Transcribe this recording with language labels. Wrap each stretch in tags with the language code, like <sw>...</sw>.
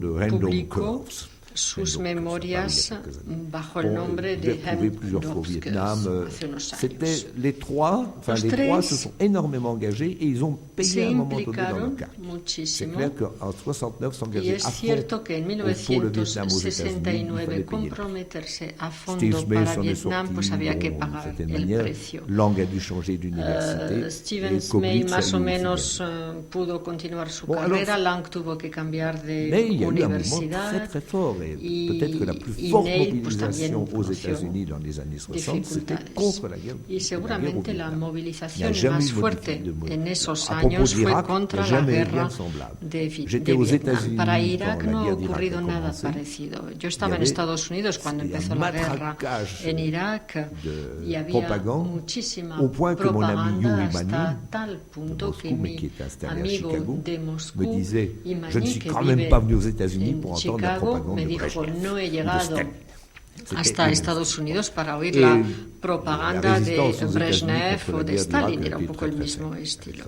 <es>publicó sus memorias bajo el nombre de Hendrovskis hace unos años.</es> <fr>Les trois se sont énormément engagés et ils ont payé à un moment donné dans le cas. C'est clair qu'en 69 s'engager à fond</fr> <es>que en 1969 comprometerse a fondo para Vietnam, pues había que pagar el precio.</es> <fr>Lang a dû changer d'université.</fr> <es>Stephen May más o menos pudo continuar su carrera. Lang tuvo que cambiar de universidad.</es> <fr>Peut-être que la plus forte mobilisation aux États-Unis dans les années 60, c'était contre la guerre.</fr> <es>Y seguramente la movilización más fuerte en esos años fue contra la guerra de Vietnam. Para Irak no ha ocurrido nada parecido. Yo estaba en Estados Unidos cuando empezó la guerra en Irak y había muchísima propaganda hasta tal punto que mi amigo de Moscú, Imani, que vive en Chicago, me dijo: no he llegado hasta Estados Unidos para oír la propaganda de Brezhnev o de Stalin, era un poco el mismo estilo.</es>